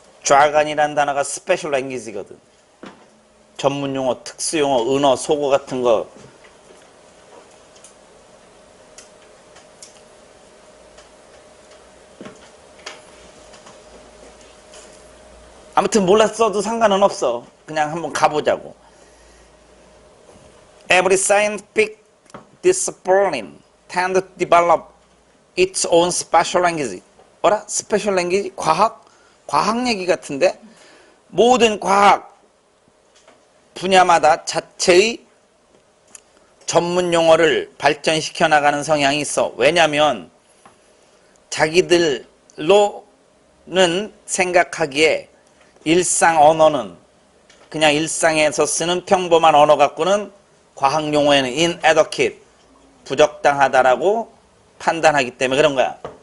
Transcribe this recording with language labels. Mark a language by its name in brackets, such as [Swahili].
[Korean] 좌간이라는 단어가 스페셜 랭귀지거든. 전문용어, 특수용어, 은어, 속어 같은 거. 아무튼 몰랐어도 상관은 없어. 그냥 한번 가보자고. [English] Every scientific discipline tends to develop its own special language. [Korean] 뭐라? 스페셜 랭귀지? 과학? 과학 얘기 같은데? 모든 과학 분야마다 자체의 전문 용어를 발전시켜 나가는 성향이 있어. 왜냐면 자기들로는 생각하기에 일상 언어는 그냥 일상에서 쓰는 평범한 언어 갖고는 과학 용어에는 inadequate, 부적당하다라고 판단하기 때문에 그런 거야.